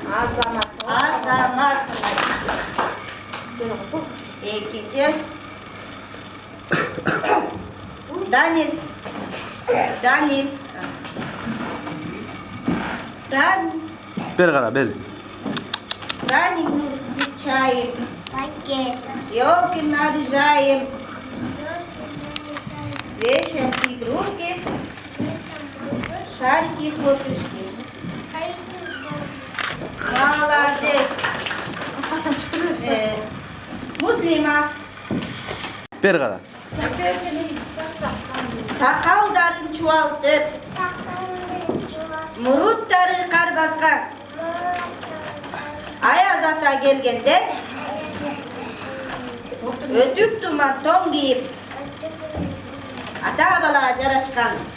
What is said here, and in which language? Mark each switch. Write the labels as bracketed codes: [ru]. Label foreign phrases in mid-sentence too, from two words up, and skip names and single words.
[ky] Азаматсыңар. Экинчи Данил. Бер кара, бер. Даник чайым. [ru] Ёлки наряжаем. Вешаем игрушки. Шарики и хлопушки. Молодец. Муслима. [ky] Бер кара. Сакалдарын чуалтып. Муруттары кар баскан. Аяз ата келгенде өтүк туман тоң кийип ата бала жарашкан.